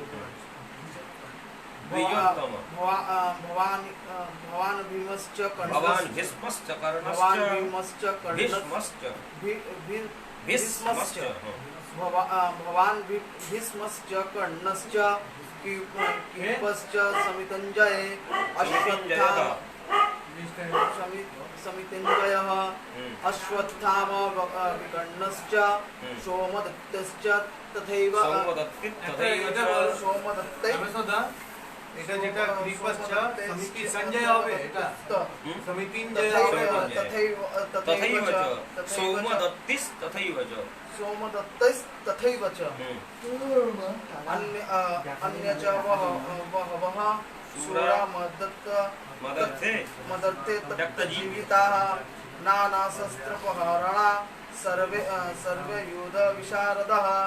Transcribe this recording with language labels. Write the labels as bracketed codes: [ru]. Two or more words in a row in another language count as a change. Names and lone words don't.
[sa] भवान् भीष्मश्च कर्णश्च कीपश्च समितञ्जये समितञ्जयः अश्वत्थामा विकर्णश्च सोमदत्तश्च तथैव [bn] এটা যেটা [sa] কৃপশ্চ সমিতি সঞ্জয় [bn] হবে এটা সমিতিঞ্জয় হবে [sa] तथैव च सौमदत्तिस् तथैव च तथैव च अन्य च बहवः सूरा मदर्थे जीविताः नानाशस्त्रपहरणा सर्वे युध विशारदः